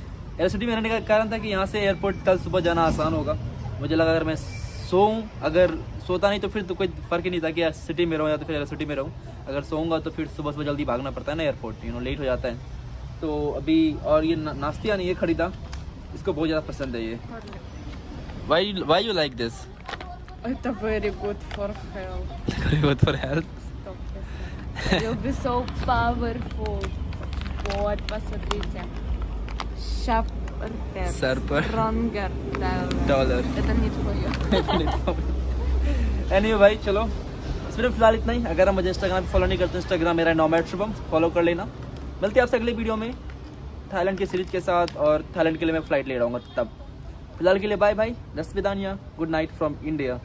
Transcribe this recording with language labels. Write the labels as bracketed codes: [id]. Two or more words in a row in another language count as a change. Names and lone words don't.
[hi] एरोसिटी में रहने का कारण था कि यहाँ से एयरपोर्ट कल सुबह जाना आसान होगा। मुझे लगा अगर मैं सोऊं, अगर सोता नहीं तो फिर तो कोई फ़र्क ही नहीं था कि सिटी में रहूँ या तो फिर एरोसिटी में रहूँ। अगर सोऊंगा तो फिर सुबह जल्दी भागना पड़ता है ना एयरपोर्ट, लेट हो जाता है। तो अभी और ये नाश्तिया नहीं, ये खरीदा, इसको बहुत ज़्यादा पसंद है ये। [en] Why you like this? Это very good for health. Very good for health. Stop it. You'll be so powerful. [ru] Вот, посмотрите. Шаптер. [hi] सर पर [en] Stronger. [hi] डॉलर। [ru] Это не твое. [hi] एनीवे भाई चलो इस वीडियो में फिलहाल इतना ही। अगर आप मुझे इंस्टाग्राम पे फॉलो नहीं करते, इंस्टाग्राम मेरा नोमैड शुभम, फॉलो कर लेना। मिलते हैं आपसे अगले वीडियो में थाईलैंड की सीरीज के साथ, और थाईलैंड के लिए मैं फ़्लाइट ले रहा तब। फिलहाल के लिए [en] bye bye, [hi] दस्विदानिया, [en] good night from India.